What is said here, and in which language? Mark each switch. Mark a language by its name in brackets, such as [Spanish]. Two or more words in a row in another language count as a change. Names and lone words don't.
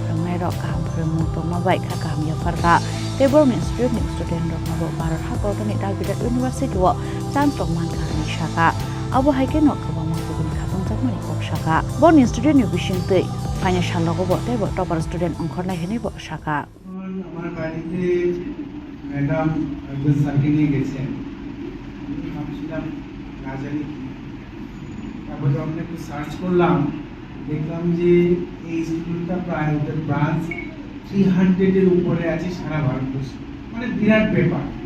[Kok Borok] prangai rok kaham premu toma bai kha kaham ya farka te Born Institute ni student rok na bo barar ha ko ni Dalbidat University wo chan tongman kha ni shaka abo haike nok ko ma ko ni khatong jak mani kok shaka Born Institute ni bishing tei financial logo bo te bo [English] topper student [Kok Borok] ongkhor na hene bo shaka [Bangla] আমার বাড়িতে ম্যাডাম একজন স্যারকে নিয়ে গেছেন ভাবছিলাম না জানি তারপর যখন একটু সার্চ করলাম দেখলাম যে এই স্কুলটা প্রায় ওদের ব্রাঞ্চ 300 এর উপরে আছে সারা ভারতবর্ষে মানে বিরাট ব্যাপার